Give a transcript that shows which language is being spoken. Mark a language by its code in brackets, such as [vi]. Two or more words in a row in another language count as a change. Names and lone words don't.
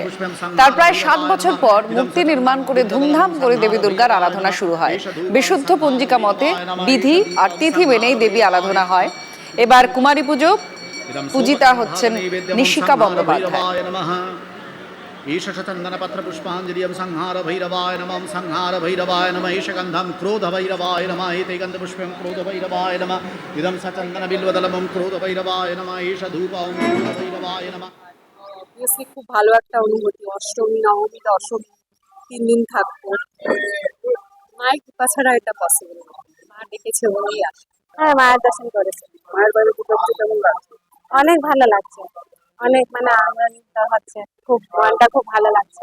[bn] তার প্রায় 7 বছর পর মূর্তি নির্মাণ করে ধুমধাম করে দেবী দুর্গার আরাধনা শুরু হয়। বিশুদ্ধ পঞ্জিকা মতে বিধি আর তিথি মেনেই দেবী আরাধনা হয়। এবার কুমারী পুজো পূজিতা হচ্ছেন নিশিকা বন্দ্যোপাধ্যায়। [sa] ईश चन्दनपत्रपुष्पाञ्जलिं संहार भैरवाय नमः संहार भैरवाय नमः ईश गन्धं क्रोध भैरवाय नमः एते गन्धपुष्पं क्रोध भैरवाय नमः इदं सचन्दन बिल्वदलमं क्रोध भैरवाय नमः ईश धूपं क्रोध भैरवाय नमः। [bn] অবভিয়াসলি খুব ভালো একটা অনুভূতি। অষ্টমী, নবমী, দশমী 3 দিন থাকবো। মায়ের কৃপা ছাড়া এটা পসিবল না। মা ডেকেছে বলেই আসে। হ্যাঁ, মায়ের দর্শন করেছি। মায়ের বাড়ি পুজোতে কেমন লাগছে? অনেক ভালো লাগছে, অনেক মানে আনন্দিত হচ্ছে, খুব মনটা খুব ভালো লাগছে।